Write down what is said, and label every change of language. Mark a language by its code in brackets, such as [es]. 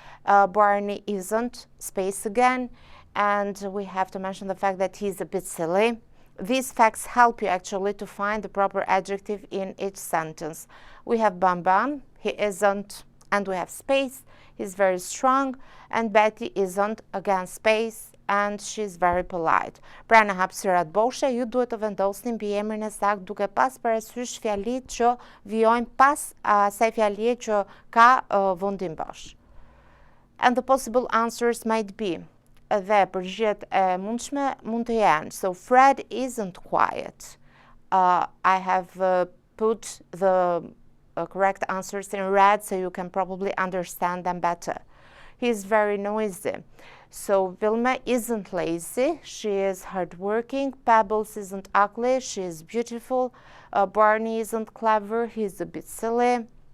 [en] Barney isn't, space again, and we have to mention the fact that he's a bit silly. These facts help you actually to find the proper adjective in each sentence. We have Bam Bam, he isn't, and we have space, he's very strong, and Betty isn't, again space, and she's very polite. [sq] Pra në hapësirat boshe, ju duhet të vendosni mbiemrin e saktë duke pas parasysh fjalitë që vijojnë pas asaj fjalie që ka vendim bosh. [en] And the possible answers might be, [sq] dhe përgjigjet e mundshme mund të jenë, [en] so Fred isn't quiet. I have put the correct answers in red so you can probably understand them better. He's very noisy. So Wilma isn't lazy, she is hardworking. Pebbles isn't ugly, she is beautiful. Barney isn't clever, he's a bit silly.